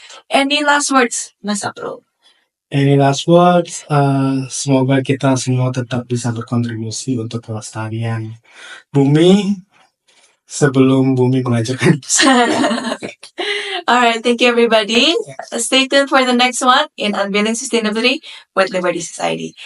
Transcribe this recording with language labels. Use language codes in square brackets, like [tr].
[en] Any last words, Mas April? Any last words? [id] Semoga kita semua tetap bisa berkontribusi untuk kelestarian bumi sebelum bumi menghancurkan. [en] Alright, thank you everybody. Stay tuned for the next one in Unveiling Sustainability with Liberty Society.